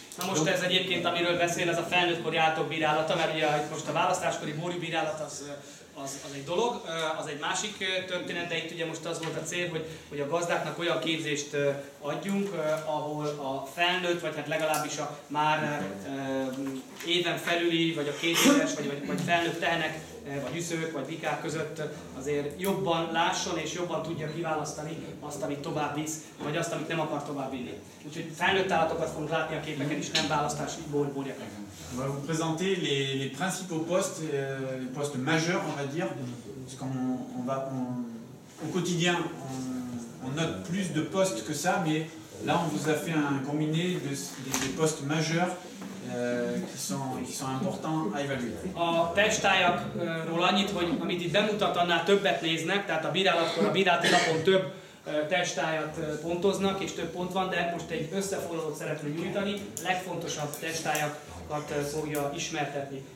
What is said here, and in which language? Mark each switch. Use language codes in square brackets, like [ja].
[hu] Na most ez egyébként, amiről beszél, ez a felnőttkori állatok bírálata, mert ugye most a választáskori bórjúbírálat az egy dolog, az egy másik történet, de itt ugye most az volt a cél, hogy a gazdáknak olyan képzést adjunk, ahol a felnőtt, vagy hát legalábbis a már éven felüli, vagy a 2 éves, vagy felnőtt tehenek, vagy üszők, vagy bikák között azért jobban lásson és jobban tudja kiválasztani azt, amit tovább visz, vagy azt, amit nem akar tovább vinni. Úgyhogy felnőtt állatokat fogunk látni a képeken is, nem választási bórjakat. [fr] On va vous présenter les principaux postes, les postes majeurs, on va dire, parce au quotidien, on note plus de postes que ça, mais là on vous a fait un combiné des postes majeurs qui sont importants à évaluer. [hu] A testályakról annyit, hogy amit itt bemutat, annál többet néznek, tehát a bírálatkor, a bírálati lapon több testályat pontoznak, és több pont van, de most egy összefoglalót szeretnék nyújtani, a legfontosabb testályakat fogja ismertetni.